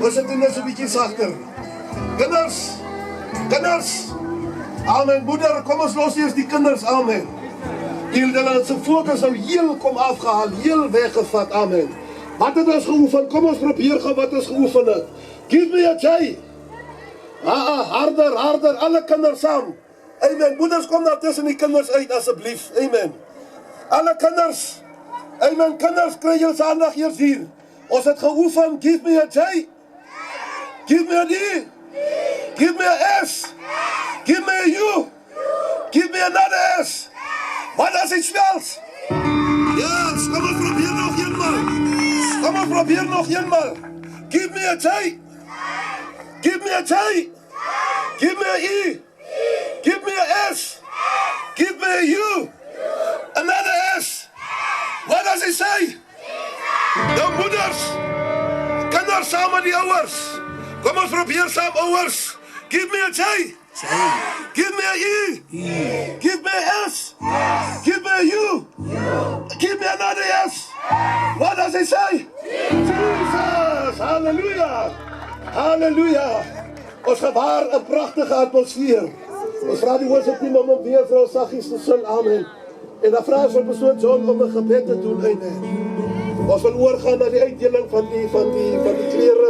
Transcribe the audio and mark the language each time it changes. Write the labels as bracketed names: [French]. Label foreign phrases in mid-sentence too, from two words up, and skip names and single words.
[Afrikaans] Ons het net so 'n bietjie sagter. Kinders, amen. Moeder, kom ons los eers die kinders, amen. Hulle se fokus nou heel kom afgehaal, heel weggevat, amen. Wat het ons geoefen? Kom ons probeer gou wat ons geoefen het. [English] Give me a J. Harder, [Afrikaans] alle kinders saam. Amen. Moeders, kom daar tussen die kinders uit, asseblief. Amen. Alle kinders. Amen. Kinders, kry julle se aandag eers hier. Ons het geoefen, [English] give me a J. Give me a D. Give me a S. Give me a U. Give me another S. What does it spells? Yes, [Afrikaans] kom ons probeer nog eenmaal. [English] Give me a J. Give me a J. Give me a E. Give me a S. Give me a U. Another S. What does it say? [Afrikaans] Nou moeders, kinders saam met die ouers. Kom ons probeer saam, ouers. [English] Give me a J. Give me a E. Give me a S. Give me a U. Give me another S. What does it say? [Afrikaans] Jesus. Hallelujah. Hallelujah. Ons gewaar 'n pragtige atmosfeer. Ons vra die worshipteam om weer vir ons saggies te sing, amen. En dan vra ons vir persoon John om 'n gebed te doen, amen. Ons wil oorgaan na die uitdeling van die klere.